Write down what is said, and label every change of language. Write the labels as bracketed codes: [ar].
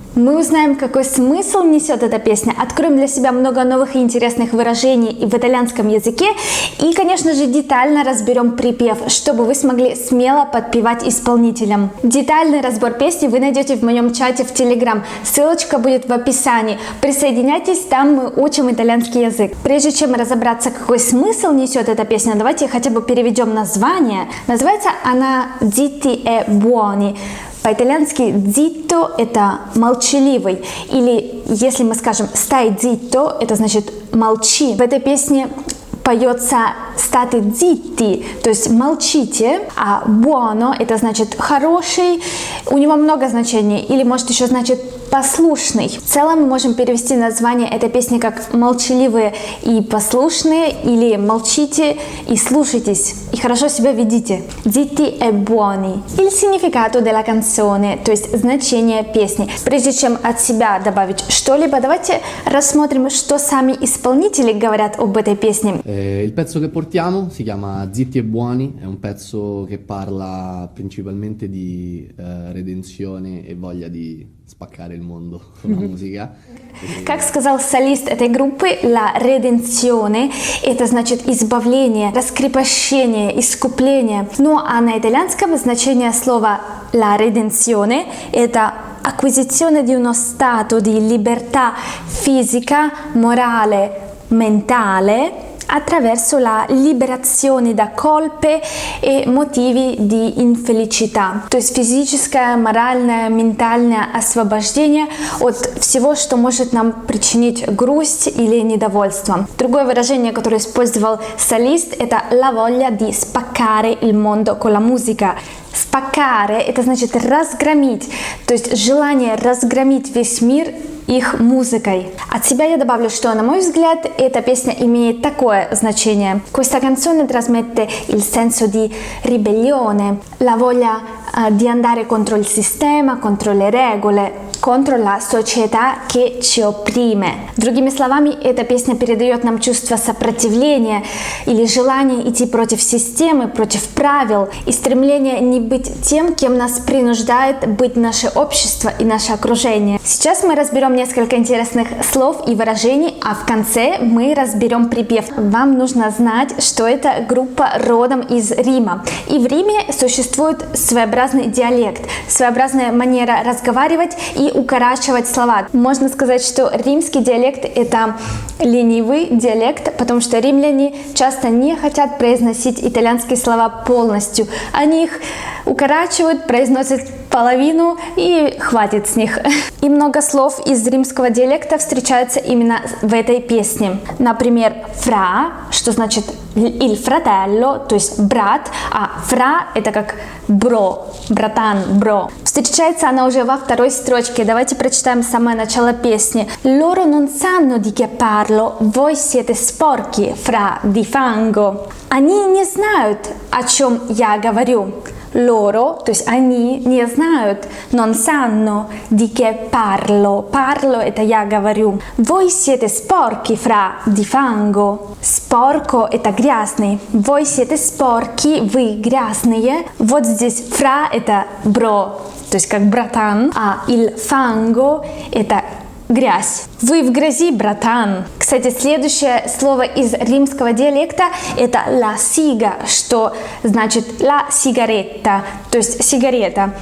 [ru] Мы узнаем, какой смысл несет эта песня, откроем для себя много новых и интересных выражений в итальянском языке и, конечно же, детально разберем припев, чтобы вы смогли смело подпевать исполнителям. Детальный разбор песни вы найдете в моем чате в Telegram, ссылочка будет в описании. Присоединяйтесь, там мы учим итальянский язык. Прежде чем разобраться, какой смысл несет эта песня, давайте хотя бы переведем название. Называется она [it] «Zitti e buoni». [ru] По-итальянски «zitto» – это «молчаливый», или если мы скажем [it] «stai zitto», [ru] это значит «молчи». В этой песне поется [it] «state zitti», [ru] то есть «молчите», а «buono» – это значит «хороший», у него много значений, или может еще значит «послушный». В целом мы можем перевести название этой песни как «молчаливые и послушные» или «молчите и слушайтесь, и хорошо себя ведите». [it] «Zitti e buoni». Il significato della canzone, [ru] то есть значение песни. Прежде чем от себя добавить что-либо, давайте рассмотрим, что сами исполнители говорят об этой песне. [it] Il pezzo che portiamo si chiama Zitti e Buoni, è un pezzo che parla principalmente di redenzione e voglia di spaccare il mondo con la musica. [ru] Как сказал солист этой группы, [it] la redenzione, [ru] это значит избавление, раскрепощение, искупление. Ну а на итальянском значение слова [it] la redenzione [ru] это [it] acquisizione di uno stato di libertà fisica, morale, mentale attraverso la liberazione da colpe e motivi di infelicità. [ru] То есть физическое, моральное, ментальное освобождение от всего, что может нам причинить грусть или недовольство. Другое выражение, которое использовал солист, это [it] la voglia di spaccare il mondo con la musica. [ru] Spaccare – это значит разгромить, то есть желание разгромить весь мир их музыкой. От себя я добавлю, что, на мой взгляд, эта песня имеет такое значение. [it] Questa canzone trasmette il senso di ribellione, la voglia di andare contro il sistema, contro le regole, contro la società che ci opprime. [ru] Другими словами, эта песня передает нам чувство сопротивления или желание идти против системы, против правил и стремление не быть тем, кем нас принуждает быть наше общество и наше окружение. Сейчас мы разберем несколько интересных слов и выражений, а в конце мы разберем припев. Вам нужно знать, что это группа родом из Рима. И в Риме существует своеобразный диалект, своеобразная манера разговаривать и укорачивать слова. Можно сказать, что римский диалект – это ленивый диалект, потому что римляне часто не хотят произносить итальянские слова полностью. Они их укорачивают, произносят половину и хватит с них. И много слов из римского диалекта встречаются именно в этой песне. Например, fra, что значит [it] il fratello, [ru] то есть брат, а fra это как бро, братан, бро. Встречается она уже во второй строчке. Давайте прочитаем самое начало песни. [it] Loro non sanno di che parlo, voi siete sporchi, fra di fango. [ru] Они не знают, о чем я говорю. [it] Loro, [ru] то есть они не знают, [it] non sanno di che parlo. [ru] Parlo это я говорю. [it] Voi siete sporchi, fra di fango. [ru] Sporco это грязный. [it] Voi siete sporchi, [ru] вы грязные. Вот здесь fra это бро, то есть как братан, а [it] il fango [ru] это грязь. Вы в грязи, братан. Кстати, следующее слово из римского диалекта это [it] la siga, [ru] что значит [it] la sigaretta, [ru] то есть сигарета.